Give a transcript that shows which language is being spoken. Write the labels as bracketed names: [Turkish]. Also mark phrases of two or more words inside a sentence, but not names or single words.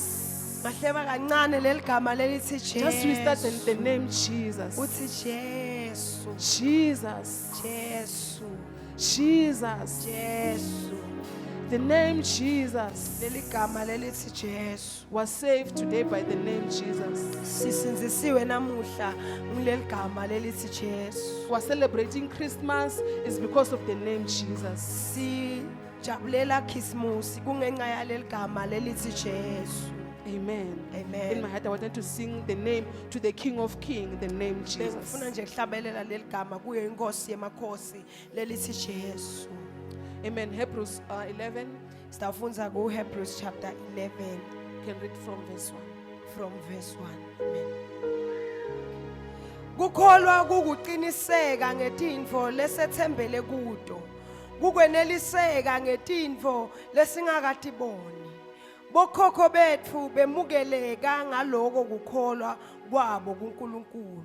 [Swati] mahleba kancane leligama lelithi [English] Just whisper [Swati] Jesu [English] the name Jesus. [Swati] uthi Jesu [English] Jesus. [Swati] Jesu [English] Jesus. [Swati] Jesu [English] The name Jesus [Swati] leligama lelithi Jesu [English] was saved today by the name Jesus. [Swati] sisinzisiwe namuhla ngileligama lelithi Jesu [English] We're celebrating Christmas is because of the name Jesus. [Swati] sijabulela Christmas kungenxa yaleligama lelithi Jesu [English] Amen. Amen. In my heart, I wanted to sing the name to the King of Kings, the name Jesus. [Swati] bengifuna nje kuhlabelela leligama kuyo inkosi yemakhosi lelithi Jesu [English] Amen. Hebrews 11, [Swati] sitawufunza kuHebrews chapter 11 [English] you can read from verse 1. from verse 1 amen [Swati] Kukholwa kukuqiniseka ngetintfo lesethembele kuto. Kukweneliseka ngetintfo lesingakatiboni. Bokhokho betfu bemukeleka ngaloko kukholwa kwabo kuNkulunkulu.